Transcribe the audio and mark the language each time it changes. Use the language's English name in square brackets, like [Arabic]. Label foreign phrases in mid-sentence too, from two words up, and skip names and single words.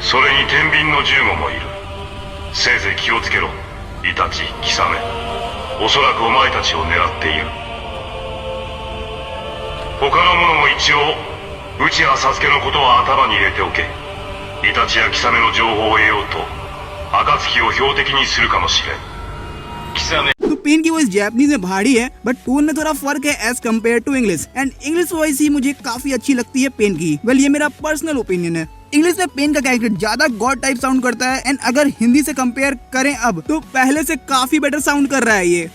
[Japanese] それに天秤の15もいる。せいぜい気をつけろ。イタチ、キサメ。おそらくお前たちを狙っている。他の者も一応内葉サスケのことは頭に入れておけ。イタチやキサメの情報を得ようと暁を標的にするかもしれん。キサメ [Hindi] तो पेन की [English] voice Japanese [Hindi] में भारी है [English] but tone [Hindi] में थोड़ा फर्क है [English] as compare to English, and English voice [Hindi] ही मुझे काफी अच्छी लगती है पेन की। वेल ये मेरा [English] personal opinion [Hindi] है। इंग्लिश में पेन का कैरेक्टर ज्यादा [English] god type sound [Hindi] करता है, एंड अगर हिंदी से कंपेयर करें अब तो पहले से काफी [English] better sound [Hindi] कर रहा है ये।